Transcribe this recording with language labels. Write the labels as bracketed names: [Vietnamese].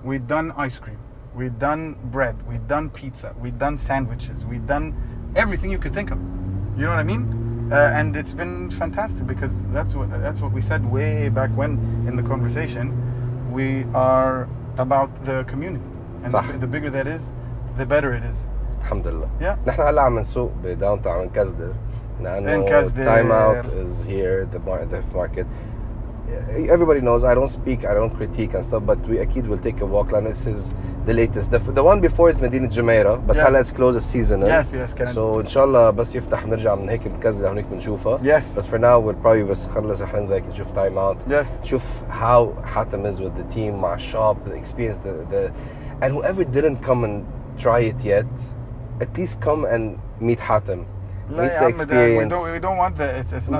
[English] We'd done ice cream, we'd done bread, we'd done pizza, we'd done sandwiches, we'd done everything you could think of. You know what I mean? And it's been fantastic because that's what we said way back when in the conversation. We are about the community, and the bigger that is, the better it is. [Arabic] Alhamdulillah. [English] Yeah. [Arabic] نحن هلا عم نسوق بداون تاون كزدر لأنه كزدر. [English] time out is here, the market. Everybody knows I don't speak, I don't critique and stuff, but we [Arabic] أكيد [English] will take a walk. [Arabic] لأنه [English] this is the latest. The one before is مدينة جميرة, [Arabic] بس هلا [English] it's close the season. Yes. So [Arabic] إن شاء الله بس يفتح بنرجع من هيك بنكزدر هونيك بنشوفها. [English] Yes. But for now we'll probably [Arabic] بس نخلص رح ننزل نشوف [English] time out. Yes. [Arabic] نشوف [English] how Hattem is with the team [Arabic] مع [English] shop, the experience, and whoever didn't come and try it yet, at least come and meet Hattem. Meet the experience. We don't want the. It's not.